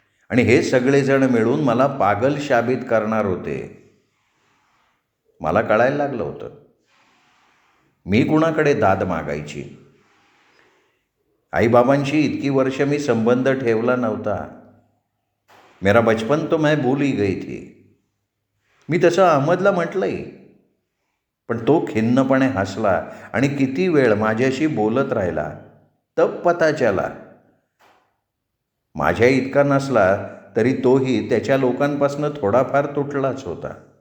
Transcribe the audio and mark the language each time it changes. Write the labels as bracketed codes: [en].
[mr] आणि हे सगळेजण मिळून मला पागल शाबित करणार होते. मला कळायला लागलं होतं. मी कुणाकडे दाद मागायची? आईबाबांशी इतकी वर्ष मी संबंध ठेवला नव्हता. [hi] मेरा बचपन तो मैं भूल ही गई थी. [mr] मी तसं अहमदला म्हटलंही. पण तो खिन्नपणे हसला आणि किती वेळ माझ्याशी बोलत राहिला. [hi] तब पता चला. [mr] माझ्या इतका नसला तरी तोही त्याच्या लोकांपासून थोडाफार तुटलाच होता.